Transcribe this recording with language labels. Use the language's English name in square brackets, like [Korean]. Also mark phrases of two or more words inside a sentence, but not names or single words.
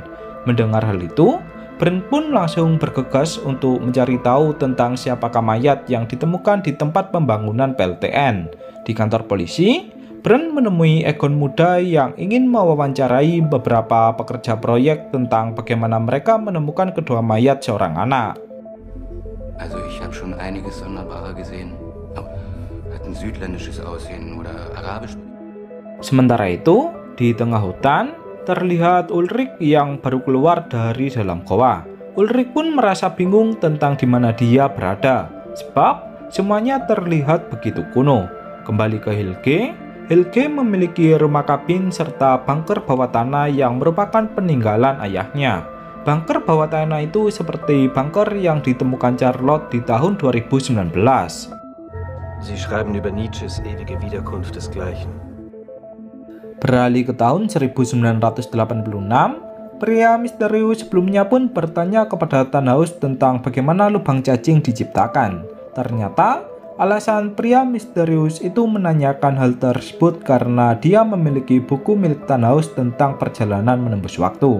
[Indonesian] Mendengar hal itu, Bernd pun langsung bergegas untuk mencari tahu tentang siapakah mayat yang ditemukan di tempat pembangunan PLTN. Di kantor polisi, Bernd menemui Egon muda yang ingin mewawancarai beberapa pekerja proyek tentang bagaimana mereka menemukan kedua mayat seorang anak. [German] Also ich habe schon einiges Sonderbarer gesehen. Hat ein südländisches Aussehen oder arabisch. [Indonesian] Sementara itu, di tengah hutan, terlihat Ulrich yang baru keluar dari dalam goa. Ulrich pun merasa bingung tentang di mana dia berada, sebab semuanya terlihat begitu kuno. Kembali ke Helge, Helge memiliki rumah kabin serta bunker bawah tanah yang merupakan peninggalan ayahnya. Bunker bawah tanah itu seperti bunker yang ditemukan Charlotte di tahun 2019. [German] Sie schreiben über Nietzsches ewige Wiederkunft desgleichen. [Indonesian] Beralih ke tahun 1986, pria misterius sebelumnya pun bertanya kepada Tannhaus tentang bagaimana lubang cacing diciptakan. Ternyata, alasan pria misterius itu menanyakan hal tersebut karena dia memiliki buku milik Tannhaus tentang perjalanan menembus waktu.